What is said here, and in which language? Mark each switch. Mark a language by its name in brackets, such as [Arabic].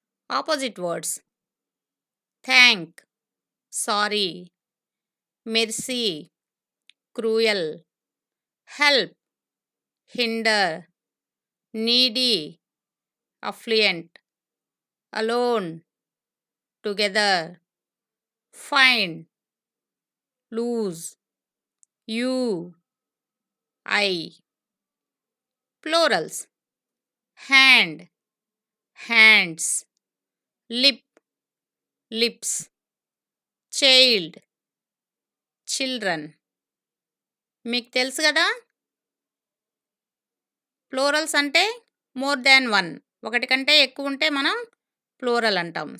[English] Opposite words: thank sorry, mercy cruel, help hinder, needy affluent, alone, together, find, lose, you, I. Plurals: hand, hands, lip, lips, child, children. [Telugu] మీకు తెలుసు కదా, plurals అంటే [English] more than one, [Telugu] ఒకటి కంటే ఎక్కువ ఉంటే మనం ప్లూరల్ అంటాం.